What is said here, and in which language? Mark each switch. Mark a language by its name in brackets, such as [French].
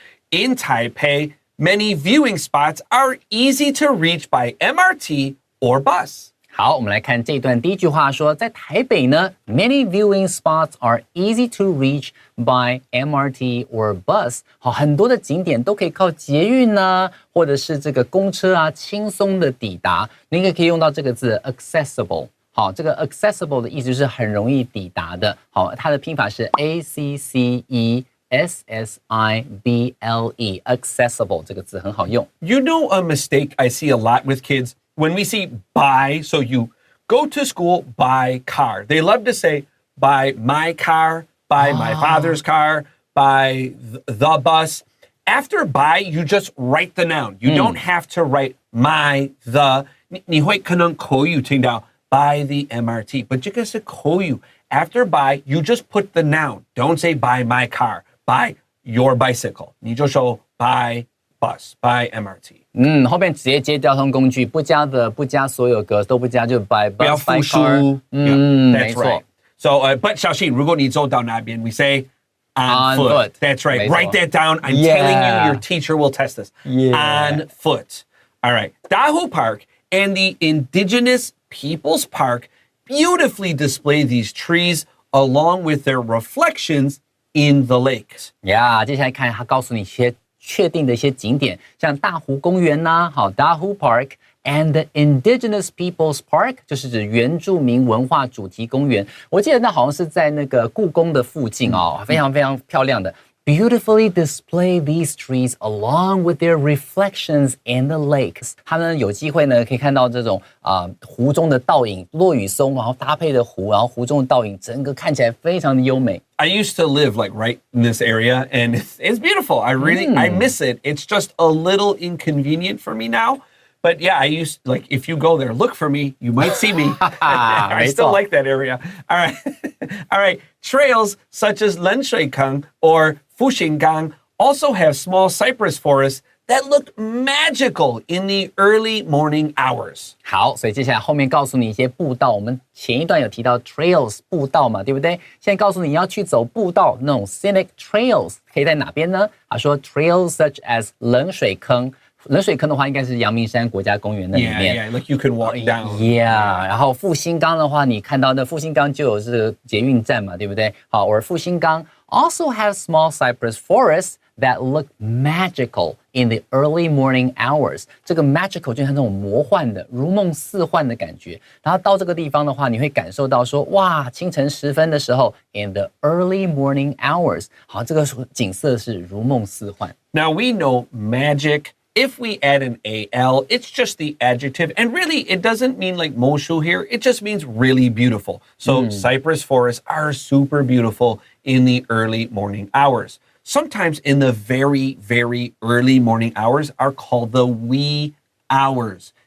[English] In Taipei, many viewing spots are easy to reach by MRT or bus. [Chinese] 好，我们来看这一段第一句话说，在台北呢 ， [English] many viewing spots are easy to reach by MRT or bus。 [Chinese] 好，很多的景点都可以靠捷运呢，或者是这个公车啊，轻松的抵达。您也可以用到这个字 accessible。好，这个 accessible 的意思就是很容易抵达的。好，它的拼法是 accessible，accessible 这个字很好用。 [English] You know a mistake I see a lot with kids? When we see buy, so you go to school, buy car. They love to say, buy my car, buy my father's car, buy the bus. After buy, you just write the noun. You don't have to write my, the. [Chinese] 你会可能口语听到 [English] buy the MRT, but [Chinese] 这个是口语. [English] After buy, you just put the noun. Don't say buy my car, buy your bicycle. [Chinese] 你就说 [English] buy bus, buy MRT. [Chinese] 后面直接接交通工具，不加所有格都不加，就 [English] by bus, [Chinese] 不要复数 [English] by car。 That's right. So, but [Chinese] 小心，如果你走到那边 [English] we say on foot. That's right. Write that down. I'm telling you, your teacher will test this. On foot. All right. Dahu Park and the Indigenous Peoples Park beautifully display these trees along with their reflections in the lakes. [Chinese] 接下来看他告诉你一些确定的一些景点，像大湖公园呐，好 Dahu Park and the Indigenous Peoples Park 就是指原住民文化主题公园。我记得那好像是在那个故宫的附近哦，非常非常漂亮的。 [English] beautifully display these trees along with their reflections in the lakes. [Chinese] 他们有机会呢，可以看到这种湖中的倒影，落羽松，然后搭配的湖，然后湖中的倒影，整个看起来非常的优美。 [English] I used to live like right in this area, and it's beautiful. I miss it. It's just a little inconvenient for me now. But yeah, I used like if you go there, look for me. You might see me. I still like that area. All right, all right. Trails such as Lenshuikang or Fuxinggang also have small cypress forests that look magical in the early morning hours. [Chinese] 好，所以接下来后面告诉你一些步道。我们前一段有提到 trails 步道嘛，对不对？现在告诉你要去走步道，那种 [English] scenic trails [Chinese] 可以在哪边呢？他说 [English] trails such as [Chinese] 冷水坑。冷水坑的话，应该是阳明山国家公园那里面。 [English] Yeah, like you can walk down. [Chinese] Yeah, 然后复兴岗的话，你看到那复兴岗就有这个捷运站嘛，对不对？好，而复兴岗 [English] also have small cypress forests that look magical in the early morning hours. [Chinese] 这个 magical 就像那种魔幻的、如梦似幻的感觉。然后到这个地方的话，你会感受到说，哇，清晨时分的时候 ， [English] in the early morning hours， [Chinese] 好，这个景色是如梦似幻。 [English] Now we know magic.If we add an AL, it's just the adjective. And really, it doesn't mean like Moshu here. It just means really beautiful. So cypress forests are super beautiful in the early morning hours. Sometimes in the very, very early morning hours are called the wee hours.